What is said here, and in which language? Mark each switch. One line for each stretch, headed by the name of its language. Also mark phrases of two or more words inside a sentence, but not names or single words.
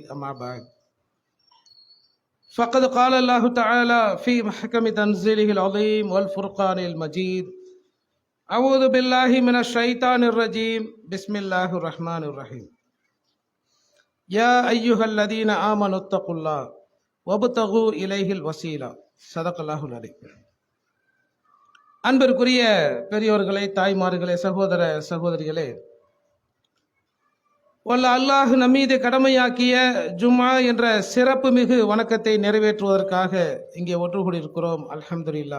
Arabic: أما بعد فقد قال الله تعالى في محكم تنزيله العظيم والفرقان المجيد أعوذ بالله من الشيطان الرجيم بسم الله الرحمن الرحيم. يا أيها الذين آمنوا اتقوا الله وابتغوا إليه الوسيلة صدق الله العظيم.
Tamil: அன்பிற்குரிய பெரியோர்களே, தாய்மார்களே, சகோதர சகோதரிகளே, வல்ல அல்லாஹ் நம்மீது கடமையாக்கிய ஜும்ஆ என்ற சிறப்பு மிகு வணக்கத்தை நிறைவேற்றுவதற்காக இங்கே ஒன்று கூடியிருக்கிறோம்.
Arabic: الحمد لله.